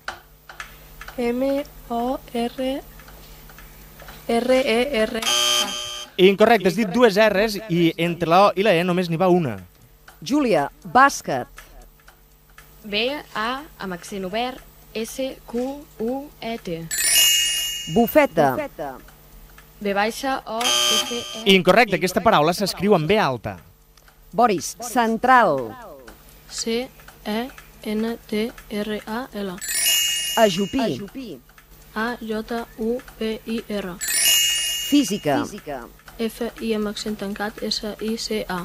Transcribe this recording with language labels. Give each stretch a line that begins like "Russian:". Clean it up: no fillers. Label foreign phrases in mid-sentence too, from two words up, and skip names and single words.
Catalan: M-O-R-R-E-R-A. Incorrecte, has dit 2 R's i entre la O i la E només n'hi va una. Júlia. Bàsquet. B-A amb accent obert, S-Q-U-E-T. Bufeta. B-O-F-E. Incorrecte, aquesta paraula s'escriu amb B alta. Boris. Central. C-E-N-T-R-A-L. Ajupir. A-J-U-P-I-R. Física. F-I amb accent tancat, S-I-C-A.